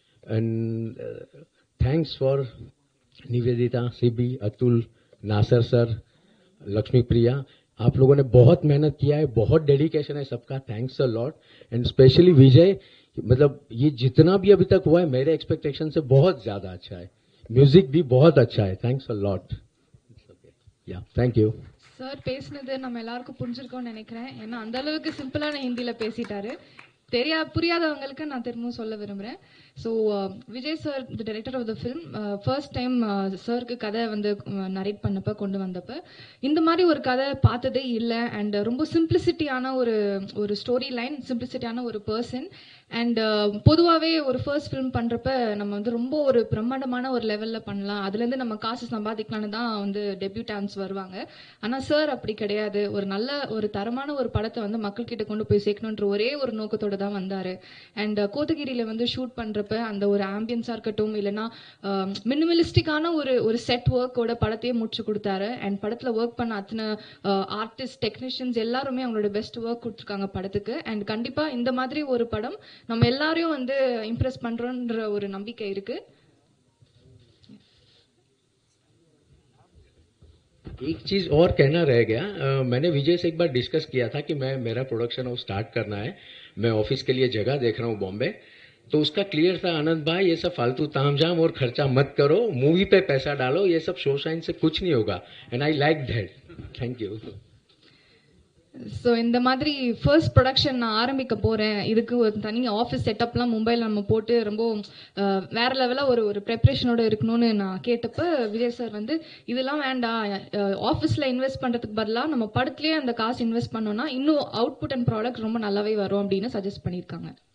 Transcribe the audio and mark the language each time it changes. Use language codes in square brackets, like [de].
[en] And thanks for Nivedita, CB, Atul, Nasser sir, Lakshmi Priya. [hi] आप लोगों ने बहुत मेहनत किया है, बहुत डेडिकेशन है सबका. [en] Thanks a lot. [hi] And specially विजय, मतलब ये जितना भी अभी तक हुआ है मेरे एक्सपेक्टेशन से बहुत ज़्यादा अच्छा है. म्यूजिक भी बहुत अच्छा है. [en] Thanks a lot. या thank you. [ta] சார் பேசினது நம்ம எல்லாருக்கும் புரிஞ்சிருக்கோம்னு நினைக்கிறேன். ஏன்னா அந்த அளவுக்கு சிம்பிளான ஹிந்தியில பேசிட்டாரு. புரியாதவங்களுக்கு நான் திரும்பவும் சொல்ல விரும்புகிறேன். So Vijay sir, [en] the director of the film, [ta] first time சாருக்கு கதை வந்து நரேட் பண்ணப்போ கொண்டு வந்தப்போ இந்த மாதிரி ஒரு கதை பார்த்ததே இல்லை. அண்ட் ரொம்ப சிம்பிளிசிட்டியான ஒரு ஸ்டோரி லைன், சிம்பிளிசிட்டியான ஒரு பர்சன். அண்ட் பொதுவாகவே ஒரு ஃபர்ஸ்ட் ஃபிலிம் பண்ணுறப்ப நம்ம வந்து ரொம்ப ஒரு பிரம்மாண்டமான ஒரு லெவலில் பண்ணலாம், அதுலேருந்து நம்ம காசு சம்பாதிக்கலான்னு தான் வந்து டெபியூட்டான்ஸ் வருவாங்க. ஆனால் சார் அப்படி கிடையாது. ஒரு தரமான ஒரு படத்தை வந்து மக்கள்கிட்ட கொண்டு போய் சேர்க்கணுன்ற ஒரே ஒரு நோக்கத்தோடு தான் வந்தார். அண்ட் கோத்தகிரியில் வந்து ஷூட் பண்ணுறப்ப பண்றப்ப அந்த ஒரு ஆம்பியன்ஸா இருக்கட்டும் இல்லைன்னா மினிமலிஸ்டிக்கான ஒரு செட் ஒர்க்கோட படத்தையே முடிச்சு கொடுத்தாரு. அண்ட் படத்துல ஒர்க் பண்ண அத்தனை ஆர்டிஸ்ட் டெக்னீஷியன்ஸ் எல்லாருமே அவங்களோட பெஸ்ட் ஒர்க் கொடுத்துருக்காங்க படத்துக்கு. அண்ட் கண்டிப்பா இந்த மாதிரி ஒரு படம் நம்ம எல்லாரையும் வந்து இம்ப்ரெஸ் பண்றோன்ற ஒரு நம்பிக்கை இருக்கு. [hi] एक चीज और कहना रह गया, मैंने विजय से एक बार डिस्कस किया था कि मेरा प्रोडक्शन हाउस स्टार्ट करना है, मैं ऑफिस के लिए जगह देख रहा हूँ बॉम्बे, तो उसका क्लियर था आनंद भाई ये सब फालतू तामझाम और खर्चा मत करो, मूवी पे पैसा डालो, ये सब शो शाइन से कुछ नहीं होगा. [en] And I like that. Thank you. [ta] So இந்த மாதிரி ஃபர்ஸ்ட் ப்ரொடக்ஷன் நான் ஆரம்பிக்க போறேன், இதுக்கு ஒரு தனி ஆஃபீஸ் செட்டப்லாம் மும்பையில் நம்ம போட்டு ரொம்ப வேற லெவலாக ஒரு ப்ரெப்பரேஷனோட இருக்கணும்னு நான் கேட்டப்ப விஜய் சார் வந்து இதெல்லாம் வேண்டாம், ஆஃபீஸில் இன்வெஸ்ட் பண்ணுறதுக்கு பதிலாக நம்ம படத்துலேயே அந்த காசு இன்வெஸ்ட் பண்ணோம்னா இன்னும் அவுட்புட் அண்ட் ப்ராடக்ட் ரொம்ப நல்லாவே வரும் அப்படின்னு சஜஸ்ட் பண்ணியிருக்காங்க.